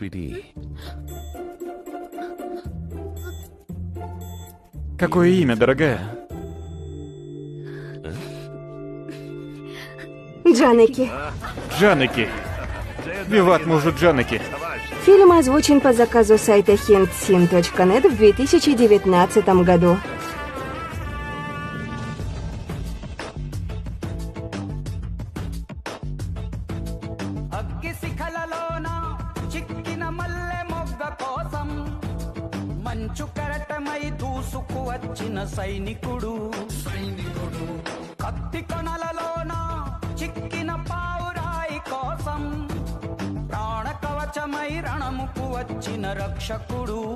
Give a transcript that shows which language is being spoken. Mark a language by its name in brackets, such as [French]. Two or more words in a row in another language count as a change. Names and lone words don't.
[Russian] Какое имя, дорогая? Джанеки. Джанеки. Виват мужу Джанеки. Фильм озвучен по заказу сайта hintsin.net в 2019 году. [Telugu] మంచు కరటమై దూసుకు వచ్చిన సైనికుడు కత్తి కొనలలోన చిక్కిన పావురాయి కోసం ప్రాణ కవచమై రణముకు వచ్చిన రక్షకుడు